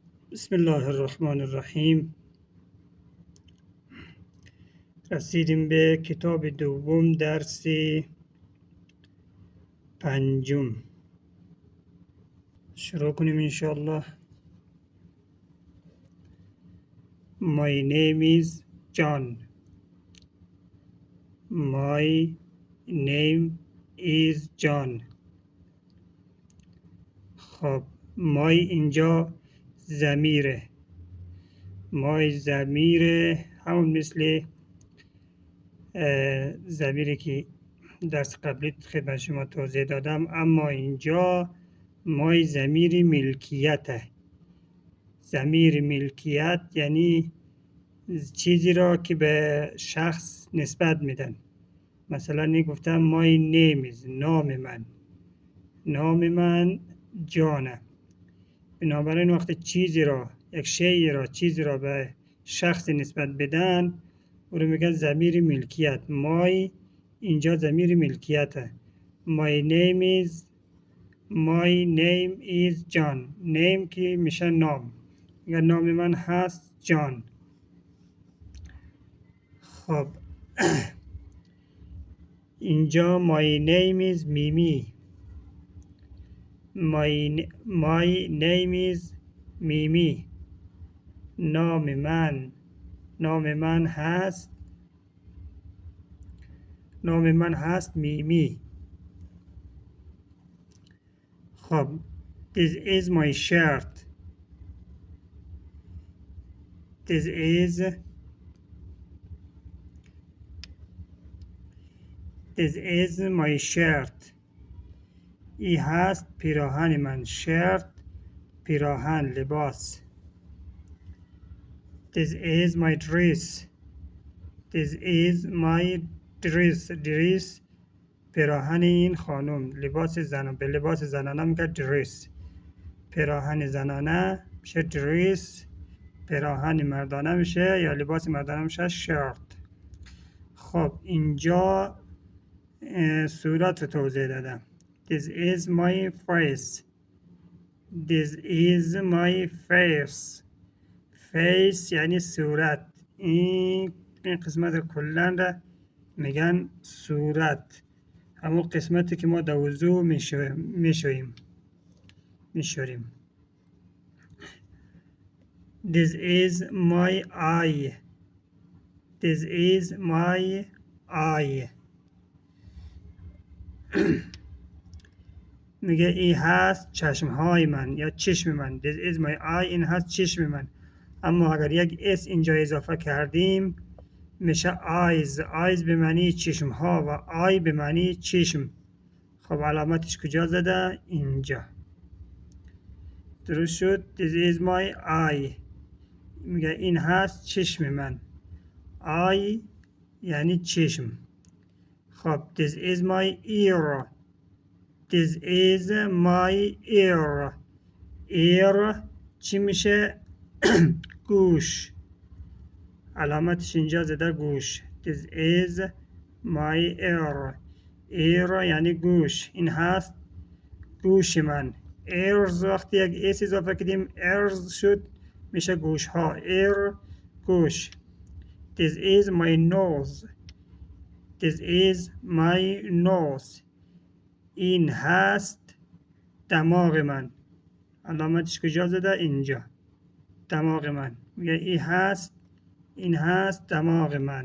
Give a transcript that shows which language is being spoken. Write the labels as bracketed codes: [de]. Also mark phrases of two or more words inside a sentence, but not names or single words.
[ar] بسم الله الرحمن الرحیم. [fa] رسیدیم به کتاب دوم، درس پنجم. شروع کنیم انشاءالله. [en] My name is John. My name is John. [fa] خب my اینجا ضمیره. my ضمیره، همون مثل ضمیری که درس قبلی خدمت شما توضیح دادم، اما اینجا my ضمیر ملکیته. ضمیر ملکیت یعنی چیزی را که به شخص نسبت میدن. مثلا گفتم [en] my name is، [fa] نام من جانه. بنابراین وقتی چیزی را، یک شیء را، چیزی را به شخص نسبت بدن، او رو میگن ضمیر ملکیت. my اینجا ضمیر ملکیته. [en] my name is John. [fa] name که میشه نام. یا نام من هست جان. خب اینجا [en] my name is [fa] میمی. [en] my name is میمی. [fa] نام من هست میمی. [en] خب this is my shirt. this is my shirt. [fa] این هست پیراهن من. shirt پیراهن، لباس. [en] this is my dress. this is my dress [fa] پیراهن این خانم. لباس زنان، به لباس زنانه میگه dress. پیراهن زنانه میشه dress. پیراهن مردانه میشه یا لباس مردانه میشه shirt. خب اینجا صورت رو توضیح دادم. [en] this is my face. this is my face [fa] یعنی صورت. این قسمت کلن را میگن صورت. همون قسمتی که ما در وضو میشوریم. [en] this is my eye. this is my eye. [fa] میگه این هست چشمهای من یا چشم من. [en] this is my eye [fa] این هست چشم من. اما اگر یک اس اینجا اضافه کردیم میشه eyes به معنی چشم ها و eye به معنی چشم. خب علامتش کجا زده؟ اینجا. درست شد. [en] this is my eye [fa] میگه این هست چشم من. eye یعنی چشم. [en] خب this is my ear. this is my ear [fa] چی میشه؟ گوش. علامتش اینجا زده گوش. [en] this is my ear [fa] یعنی گوش. این هست گوش من. ears وقتی یک اس اضافه کردیم ears شد میشه گوش ها. ear گوش. [en] this is my nose. this is my nose [fa] این هست دماغ من. علامتش کجا زده؟ اینجا. دماغ من. میگه این هست دماغ من.